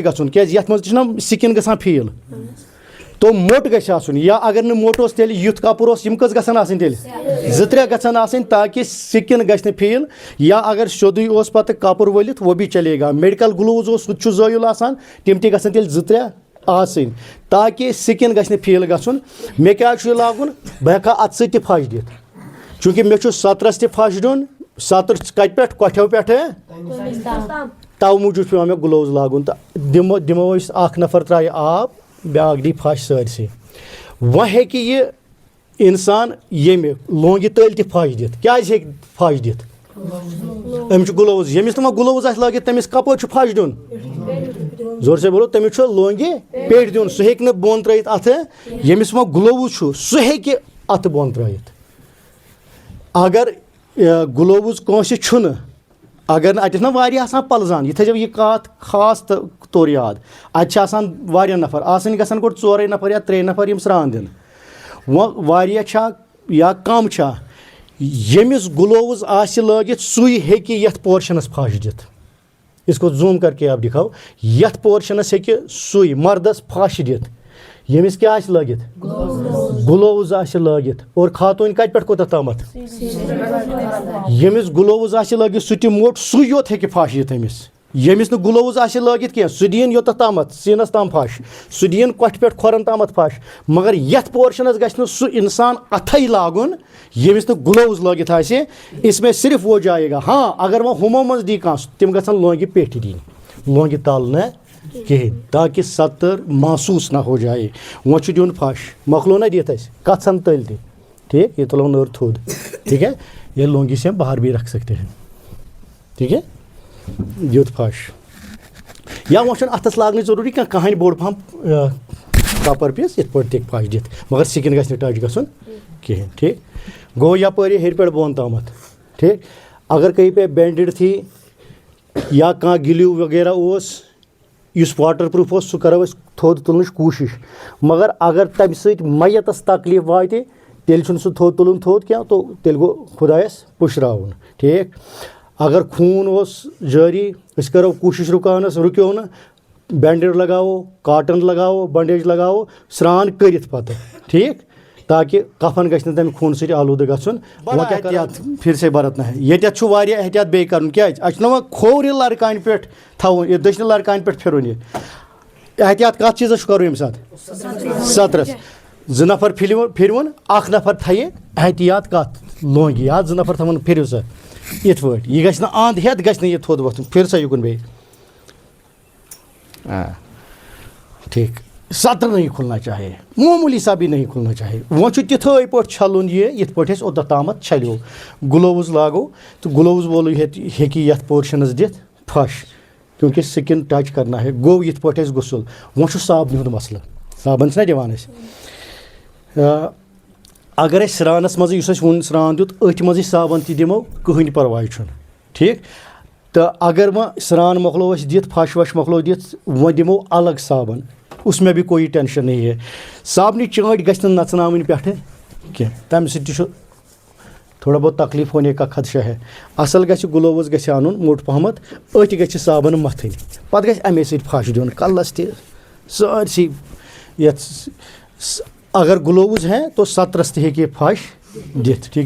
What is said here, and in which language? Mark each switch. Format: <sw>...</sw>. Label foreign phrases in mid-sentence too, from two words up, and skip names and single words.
<ks>گژھُن کیٛازِ یَتھ منٛز تہِ چھُنہ سِکِن گژھان فیٖل تو موٚٹ گژھِ آسُن یا اگر نہٕ موٚٹ اوس تیٚلہِ یُتھ کَپُر اوس یِم کٔژ گژھن آسٕنۍ تیٚلہِ 2-3 گژھن آسٕنۍ تاکہِ سِکِن گژھِ نہٕ فیٖل یا اگر سیوٚدُے اوس پَتہٕ کَپُر ؤلِتھ</ks> <ur>وہ بھی چلے گا</ur> <ks>میڈِکل گُلووُز اوس سُہ تہِ چھُ زٲیِل آسان تِم تہِ گژھن تیٚلہِ 2-3 آسٕنۍ تاکہِ سِکِن گژھِ نہٕ فیٖل گژھُن مےٚ کیٛازِ چھُ یہِ لاگُن بہٕ ہٮ۪کہٕ ہا اَتھٕ سۭتۍ تہِ پھش دِتھ چوٗنٛکہِ مےٚ چھُ سَترَس تہِ پھش دیُن سَتر کَتہِ پٮ۪ٹھ کۄٹھیو پٮ۪ٹھٕ تَوٕ موٗجوٗب چھُ پیٚوان مےٚ گُلووُز لاگُن تہٕ دِمو أسۍ اَکھ نفر ترٛایہِ آب بیٛاکھ دی پھش سٲرسٕے وۄنۍ ہیٚکہِ یہِ اِنسان ییٚمہِ لونٛگہِ تٔلۍ تہِ پھش دِتھ کیٛازِ ہیٚکہِ پھش دِتھ أمِس چھُ گُلووُز ییٚمِس نہٕ وۄنۍ گُلووُز آسہِ لٲگِتھ تٔمِس کَپٲرۍ چھُ پھش دیُن</ks> <ur>زور سے بولو</ur> <ks>تٔمِس چھُ لونٛگہِ پیٚٹھۍ دیُن سُہ ہیٚکہِ نہٕ بۄن ترٛٲیِتھ اَتھٕ ییٚمِس وۄنۍ گُلووُز چھُ سُہ ہیٚکہِ اَتھٕ بۄن ترٛٲیِتھ اگر گُلووُز کٲنٛسہِ چھُنہٕ اگر نہٕ اَتٮ۪تھ نہ واریاہ آسان پَلزان یہِ تھٲیزیو یہِ کَتھ خاص طور یاد اَتہِ چھِ آسان واریاہ نفر آسٕنۍ گژھن گۄڈٕ 4 نفر یا 3 نفر یِم سرٛان دِنہٕ وۄنۍ واریاہ چھا یا کَم چھا ییٚمِس گُلووُز آسہِ لٲگِتھ سُے ہیٚکہِ یَتھ پورشَنَس پھش دِتھ</ks> <ur>اس کو زوٗم کر کے آپ دِکھاو</ur> <ks>یَتھ پورشَنَس ہیٚکہِ سُے مردَس پھش دِتھ ییٚمِس کیٛاہ آسہِ لٲگِتھ گُلووُز آسہِ لٲگِتھ اور خاتوٗنۍ کَتہِ پٮ۪ٹھ کوٗتاہ تامَتھ ییٚمِس گُلووُز آسہِ لٲگِتھ سُہ تہِ موٚٹ سُے یوت ہیٚکہِ پھش دِتھ أمِس ییٚمِس نہٕ گُلووُز آسہِ لٲگِتھ کینٛہہ سُہ دِیِن یوٚتَتھ تامَتھ سیٖنَس تام پھش سُہ دِیِن کۄٹھِ پٮ۪ٹھ کھۄرَن تامَتھ پھش مگر یَتھ پورشَنَس گژھِ نہٕ سُہ اِنسان اَتھَے لاگُن ییٚمِس نہٕ گُلووُز لٲگِتھ آسہِ</ks> <ur>اِس میں صرف وہ جایے گا</ur> <ks>ہاں اگر وۄنۍ ہُمو منٛز دی کانٛہہ تِم گژھن لونٛگہِ پیٚٹھۍ دِنۍ لونٛگہِ تَل نہٕ کِہیٖنۍ تاکہِ</ks> <ur>سَتر محسوٗس نہ ہو جایے</ur> <ks>وۄنۍ چھُ دیُن پھش مۄکلو نہ دِتھ اَسہِ کَژھن تٔلۍ تہِ ٹھیٖک یہ تُلو نٔر تھوٚد</ks> <ur>ٹھیٖک ہے یہ لونٛگی سے ہم باہر بھی رکھ سکتے ہیں ٹھیٖک ہے</ur> <ks>دیُت پھش یا وۄنۍ چھُنہٕ اَتھَس لاگنٕچ ضروٗری کانٛہہ کٕہٕنۍ بوٚڑ پَہَم کَپَر پیٖس یِتھ پٲٹھۍ تہِ ہیٚکہِ پھش دِتھ مگر سِکِن گژھِ نہٕ ٹچ گژھُن کِہیٖنۍ ٹھیٖک گوٚو یَپٲرۍ ہیٚرِ پٮ۪ٹھ بۄن تامَتھ ٹھیٖک</ks> <ur>اگر کہیں پہ بینڈِڈ تھی</ur> <ks>یا کانٛہہ گِلیوٗ وغیرہ اوس یُس واٹر پرٛوٗف اوس سُہ کَرو أسۍ تھوٚد تُلنٕچ کوٗشِش مگر اگر تَمہِ سۭتۍ مَیَتَس تکلیٖف واتہِ تیٚلہِ چھُنہٕ سُہ تھوٚد تُلُن تھوٚد کینٛہہ تو تیٚلہِ گوٚو خۄدایَس پُشراوُن ٹھیٖک اگر خوٗن اوس جٲری أسۍ کَرو کوٗشِش رُکاونَس رُکیو نہٕ بینڈیڈ لگاوو کاٹن لگاوو بنڈیج لگاوو سرٛان کٔرِتھ پَتہٕ ٹھیٖک تاکہِ کفن گژھِ نہٕ تَمہِ خوٗنہٕ سۭتۍ آلوٗدٕ گژھُن احتیاط</ks> <ur>پھر سے برتنا ہے</ur> <ks>ییٚتٮ۪تھ چھُ واریاہ احتیاط بیٚیہِ کَرُن کیٛازِ اَسہِ چھُنہ وۄنۍ کھوورِ لَرٕ پٮ۪ٹھ تھاوُن یہِ دٔچھنہِ لَرٕ کانہِ پٮ۪ٹھ پھِرُن یہِ احتیاط کَتھ چیٖزَس چھُ کَرُن ییٚمہِ ساتہٕ سَترَس 2 نفر پھِرۍوُن 1 نفر تھایہِ احتیاط کَتھ لونٛگہِ یا 2 نفر تھاوُن پھِرِو سا یِتھ پٲٹھۍ یہِ گژھِ نہٕ اَنٛد ہٮ۪تھ گژھِ نہٕ یہِ تھوٚد وۄتھُن پھِر سا یُکُن بیٚیہِ ٹھیٖک</ks> <ur>سطر نہیں کھُلنا چاہے معموٗلی سا بھی نہیں کھُلنا چاہے</ur> <ks>وۄنۍ چھُ تِتھٕے پٲٹھۍ چھَلُن یہِ یِتھ پٲٹھۍ أسۍ اوٚتَتھ تامَتھ چھَلیو گُلووُز لاگو تہٕ گُلووُز وولٕے ہیٚکہِ یَتھ پورشَنَس دِتھ پھش کیونکہِ</ks> <ur>سِکِن ٹچ کرنا ہے</ur> <ks>گوٚو یِتھ پٲٹھۍ اَسہِ غسُل وۄنۍ چھُ صابنہِ ہُنٛد مسلہٕ صابن چھِنہ دِوان أسۍ اگر أسۍ سرٛانَس منٛزٕے یُس اَسہِ وُنۍ سرٛان دیُت أتھۍ منٛزٕے صابن تہِ دِمو کٕہٕنۍ پرواے چھُنہٕ ٹھیٖک تہٕ اگر وۄنۍ سرٛان مۄکلو أسۍ دِتھ پھش وش مۄکلو دِتھ وۄنۍ دِمو الگ صابن</ks> <ur>اس میں بھی کوئی ٹینشن نہیں ہے</ur> <ks>صابنہِ چٲنٛٹۍ گژھِ نہٕ نَژناوٕنۍ پٮ۪ٹھٕ کینٛہہ تَمہِ سۭتۍ تہِ چھُ</ks> <ur>تھوڑا بہت تکلیٖف ہونے کا خدشہ ہے</ur> <ks>اَصٕل گژھِ گُلووُز گژھِ اَنُن موٚٹ پَہمَتھ أتھۍ گژھِ صابن مَتھٕنۍ پَتہٕ گژھِ اَمے سۭتۍ پھش دیُن کَلَس تہِ سٲرسٕے یَتھ</ks> <ur>اگر گُلووُز ہے تو</ur> <ks>سَترَس تہِ ہیٚکہِ یہِ پھش دِتھ ٹھیٖک ہے</ks>